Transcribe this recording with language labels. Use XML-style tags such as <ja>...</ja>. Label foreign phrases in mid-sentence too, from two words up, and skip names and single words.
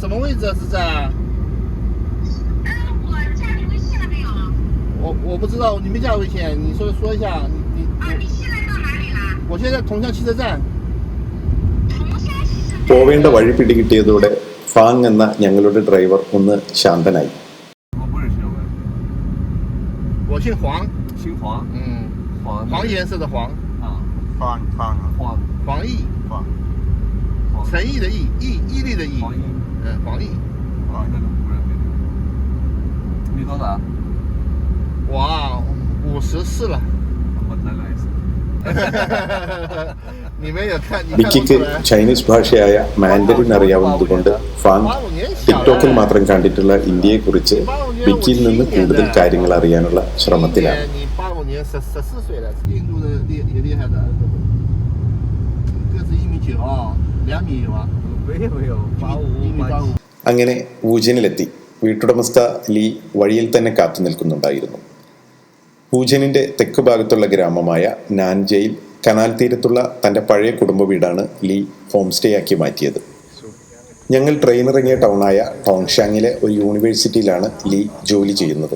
<ml>പോവേണ്ട വഴി പിടികിട്ടിയതോടെ ഫാങ് എന്ന ഞങ്ങളുടെ ഡ്രൈവർ ഒന്ന് ശാന്തനായി.</ml> <zh>我姓黄，姓黄，黄颜色的黄，黄奕，诚意的义，毅力的义，黄奕，那个不认识。你多大？我54了。我再来一次。</zh> <ml>ബിക്കിക്ക് ചൈനീസ് ഭാഷയായ മാൻഡറിൻ അറിയാവുന്നതുകൊണ്ട് ഫാങ് ടിക്ടോക്കിൽ മാത്രം കണ്ടിട്ടുള്ള ഇന്ത്യയെക്കുറിച്ച് ബിക്കിയിൽ നിന്ന് കൂടുതൽ കാര്യങ്ങൾ അറിയാനുള്ള ശ്രമത്തിലാണ്.</ml> <zh>年14岁了，印度的也厉害的，个子1.9米，2米有啊，没有85</zh> <ml>അങ്ങനെ വൂജനിലെത്തി. വീട്ടുടമസ്ഥ ലീ വഴിയിൽ തന്നെ കാത്തു നിൽക്കുന്നുണ്ടായിരുന്നു. വൂജനിന്റെ തെക്ക് ഭാഗത്തുള്ള ഗ്രാമമായ നാൻജയിൽ കനാൽ തീരത്തുള്ള തൻ്റെ പഴയ കുടുംബ വീടാണ് ലീ ഹോം സ്റ്റേ ആക്കി മാറ്റിയത്. ഞങ്ങൾ ട്രെയിൻ ഇറങ്ങിയ ടൗണായ ടോങ്ഷാങ്ങിലെ ഒരു യൂണിവേഴ്സിറ്റിയിലാണ് ലീ ജോലി ചെയ്യുന്നത്.</ml>